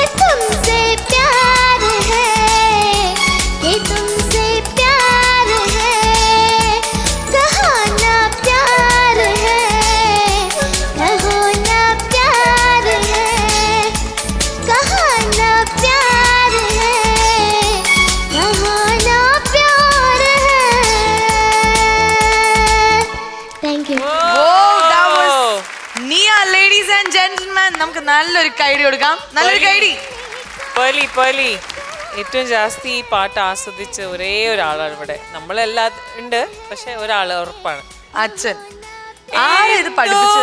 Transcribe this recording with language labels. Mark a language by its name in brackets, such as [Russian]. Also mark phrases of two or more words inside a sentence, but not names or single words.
[Hindi] तुमसे प्यार है कि तुमसे प्यार है कहो ना प्यार है कहो ना प्यार है कहो ना प्यार है कहो ना प्यार है [English] thank you [Malayalam] നിയ [English] ladies and gentleman [Malayalam] നമുക്ക് നല്ലൊരു കൈഡി കൊടുക്കാം നല്ലൊരു കൈഡി പേളി ഏറ്റവും ജാസ്തി ഈ പാട്ട് ആസ്വദിച്ച ഒരേ ഒരാളാണ് ഇവിടെ. നമ്മളെല്ലാ ഉണ്ട്, പക്ഷെ ഒരാള് ഉറപ്പാണ്. അച്ഛൻ ആരാ ഇത് പഠിപ്പിച്ചത്